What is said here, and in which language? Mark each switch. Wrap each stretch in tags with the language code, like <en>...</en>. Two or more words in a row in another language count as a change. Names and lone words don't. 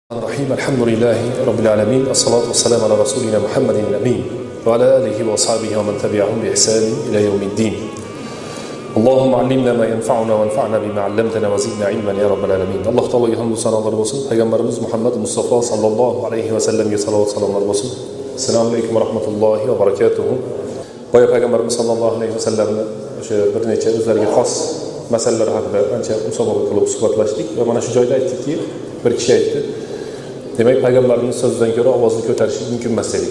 <ar>الرحيم الحمد لله رب العالمين الصلاة والسلام على رسولنا محمد الأمين وعلى آله وصحبه ومن تبعهم بإحسان إلى يوم الدين اللهم علمنا ما ينفعنا وانفعنا بما علمتنا وزدنا علما يا رب العالمين الله تعالى</ar> <uz>hamd sanolar bo'lsin payg'ambarimiz Muhammad Mustafa</uz> <ar>صلى الله عليه وسلم</ar> <uz>salovat salomlar bo'lsin.</uz> <ar>السلام عليكم ورحمة الله وبركاته.</ar> <uz>Boya payg'ambarimiz</uz> <ar>صلى الله عليه وسلم</ar> <uz>o'sha bir necha o'zlariga xos masalalar haqida ancha musobaqa qilib suhbatlashdik va mana shu joyda aytdikki, bir kishi aytdi, demak payg'ambarimiz so'zidan ko'ra ovozni ko'tarish mumkin emas dedik.</uz>